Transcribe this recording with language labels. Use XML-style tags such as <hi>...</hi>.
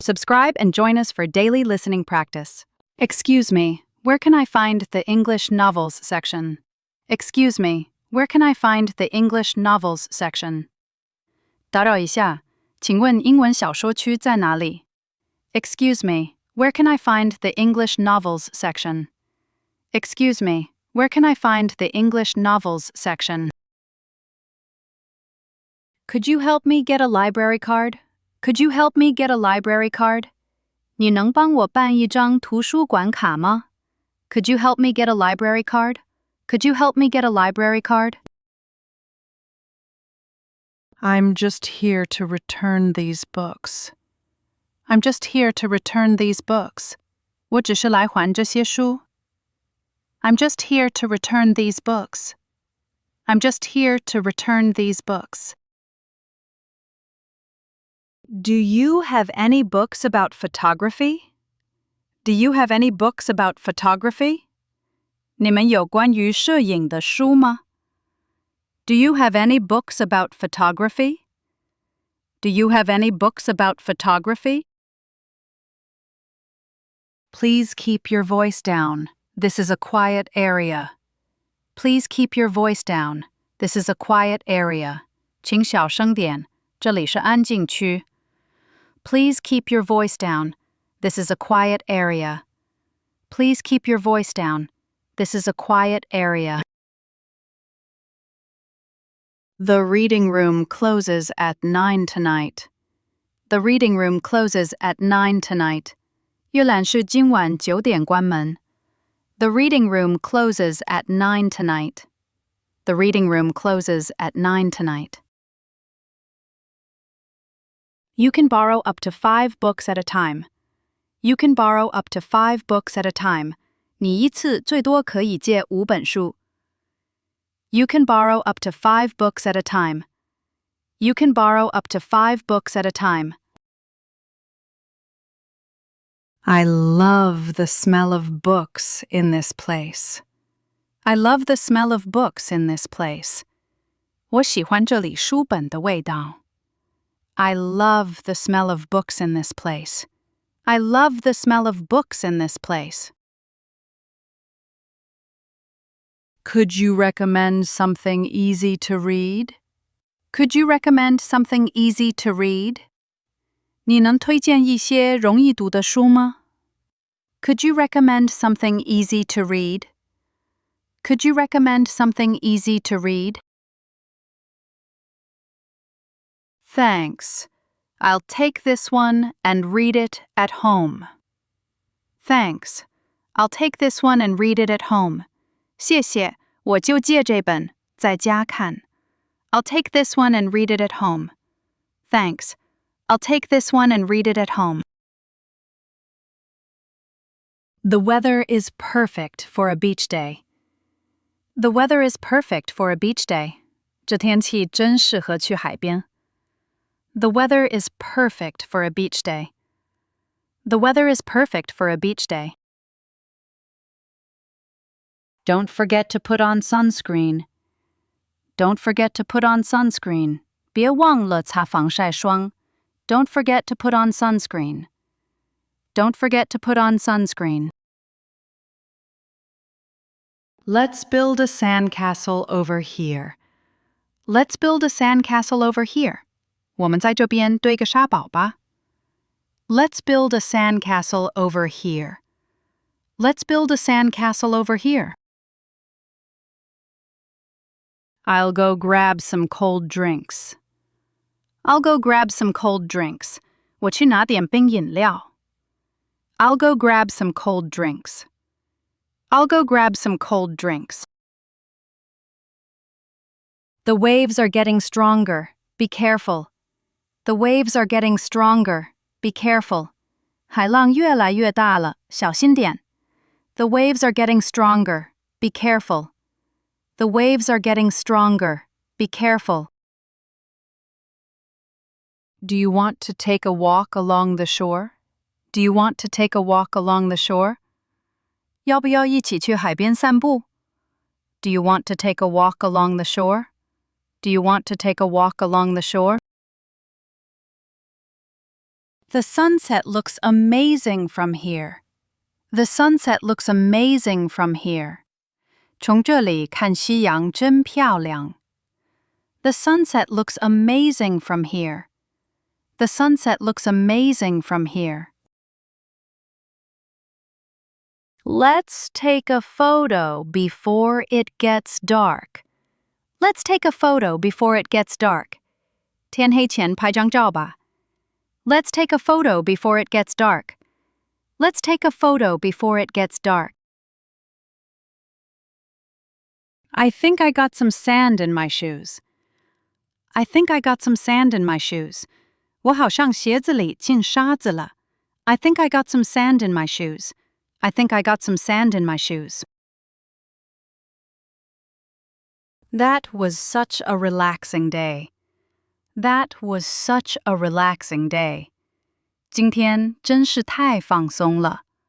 <en>Subscribe and join us for daily listening practice. Excuse me, where can I find the English novels section? Excuse me, where can I find the English novels section?</en> <zh>打扰一下，请问英文小说区在哪里？</zh> <en>Excuse me, where can I find the English novels section? Excuse me, where can I find the English novels section? Could you help me get a library card? Could you help me get a library card?</en> <zh>你能帮我办一张图书馆卡吗？</zh> <en>Could you help me get a library card? Could you help me get a library card? I'm just here to return these books. I'm just here to return these books.</en> <zh>我只是来还这些书。</zh> <en>I'm just here to return these books. I'm just here to return these books. Do you have any books about photography? Do you have any books about photography?</en> <zh>你们有关于摄影的书吗？</zh> <en>Do you have any books about photography? Do you have any books about photography? Please keep your voice down. This is a quiet area. Please keep your voice down. This is a quiet area.</en> <zh>请小声点，这里是安静区。</zh> <en>Please keep your voice down. This is a quiet area. Please keep your voice down. This is a quiet area. The reading room closes at 9 tonight. The reading room closes at 9 tonight.</en> <zh>阅览室今晚9点关门。</zh> <en>The reading room closes at 9 tonight. The reading room closes at 9 tonight. You can borrow up to 5 books at a time. You can borrow up to 5 books at a time.</en> <zh>你一次最多可以借5本书。</zh> <en>You can borrow up to 5 books at a time. You can borrow up to 5 books at a time. I love the smell of books in this place. I love the smell of books in this place.</en> <zh>我喜欢这里书本的味道。</zh> <en>I love the smell of books in this place. I love the smell of books in this place. Could you recommend something easy to read? Could you recommend something easy to read?</en> <zh>你能推荐一些容易读的书吗？</zh> <en>Could you recommend something easy to read? Could you recommend something easy to read? Thanks. I'll take this one and read it at home. Thanks. I'll take this one and read it at home.</en> <zh>谢谢，我就借这本，在家看。</zh> <en>I'll take this one and read it at home. Thanks. I'll take this one and read it at home. The weather is perfect for a beach day. The weather is perfect for a beach day.</en> <zh>这天气真适合去海边。</zh> <en>The weather is perfect for a beach day. The weather is perfect for a beach day. Don't forget to put on sunscreen. Don't forget to put on sunscreen.</en> <zh>别忘了擦防晒霜。</zh> <en>Don't forget to put on sunscreen. Don't forget to put on sunscreen. Let's build a sandcastle over here. Let's build a sandcastle over here.</en> <zh>我们在这边堆个沙堡吧。</zh> <en>Let's build a sandcastle over here. Let's build a sandcastle over here. I'll go grab some cold drinks. I'll go grab some cold drinks.</en> <zh>我去拿点冰饮料。</zh> <en>I'll go grab some cold drinks. I'll go grab some cold drinks. The waves are getting stronger. Be careful. The waves are getting stronger. Be careful.</en> <zh>海浪越来越大了，小心点。</zh> <en>The waves are getting stronger. Be careful. The waves are getting stronger. Be careful. Do you want to take a walk along the shore? Do you want to take a walk along the shore?</en> <zh>要不要一起去海边散步？</zh> <en>Do you want to take a walk along the shore? Do you want to take a walk along the shore? The sunset looks amazing from here. The sunset looks amazing from here.</en> <zh>从这里看夕阳真漂亮。</zh> <en>The sunset looks amazing from here. The sunset looks amazing from here. Let's take a photo before it gets dark. Let's take a photo before it gets dark.</en> <zh>天黑前拍张照吧。</zh> <en>Let's take a photo before it gets dark. Let's take a photo before it gets dark. I think I got some sand in my shoes. I think I got some sand in my shoes.</en> <zh>我好像鞋子里进沙子了。</zh> <en>I think I got some sand in my shoes. I think I got some sand in my shoes. That was such a relaxing day. That was such a relaxing day.</en> <zh>今天真是太放松了。</zh>